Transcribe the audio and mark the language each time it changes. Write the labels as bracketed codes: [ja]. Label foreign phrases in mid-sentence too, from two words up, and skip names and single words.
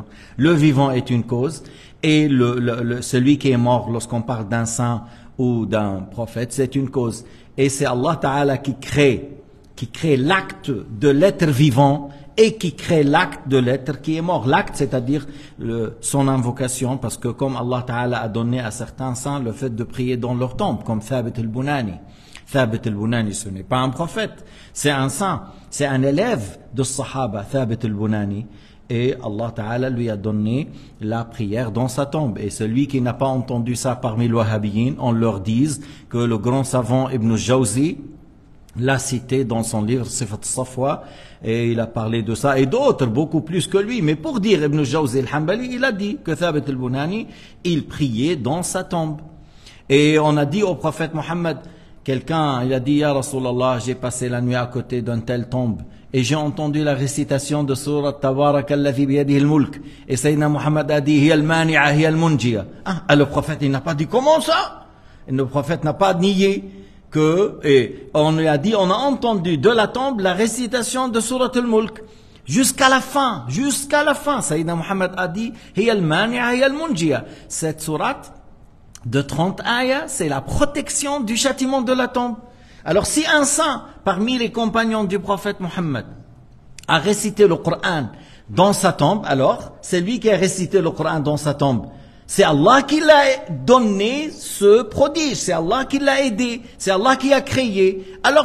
[fr] Le vivant est une cause et celui qui est mort, lorsqu'on parle d'un saint ou d'un prophète, c'est une cause. Et c'est [ar] الله تعالى [fr] qui crée l'acte de l'être vivant et qui crée l'acte de l'être qui est mort. L'acte, c'est-à-dire son invocation, parce que comme [ar] الله تعالى [fr] a donné à certains saints le fait de prier dans leur tombe, comme Thabit al-Bunani. Thabit al-Bunani, ce n'est pas un prophète, c'est un saint, c'est un élève de Sahaba, Thabit al-Bunani. Et [ar] الله تعالى [fr] lui a donné la prière dans sa tombe. Et celui qui n'a pas entendu ça parmi les Wahhabiyyin, on leur dise que le grand savant Ibn Jawzi l'a cité dans son livre Sifat Safwa, et il a parlé de ça, et d'autres beaucoup plus que lui. Mais pour dire Ibn Jawzi al-Hanbali, il a dit que Thabit al-Bunani, il priait dans sa tombe. Et on a dit au prophète Mohammed, quelqu'un, il a dit, [ar] يا رسول الله, [fr] j'ai passé la nuit à côté d'une telle tombe, et j'ai entendu la récitation de Surat Tabarak alladhi biyadihi al-mulk. Et Sayyidina Muhammad a dit, [ar] هي المانعة، هي المنجية. [fr] Ah, le prophète, il n'a pas dit comment ça? Et le prophète n'a pas nié et on lui a dit, on a entendu de la tombe la récitation de Surat al-mulk. Jusqu'à la fin. Sayyidina Muhammad a dit, [ar] هي المانعة، هي المنجية. [fr] Cette sourate de 30 ayats, c'est la protection du châtiment de la tombe. Alors si un saint parmi les compagnons du prophète Mohammed a récité le Coran dans sa tombe, alors c'est lui qui a récité le Coran dans sa tombe. C'est Allah qui l'a donné ce prodige, c'est Allah qui l'a aidé, c'est Allah qui a créé.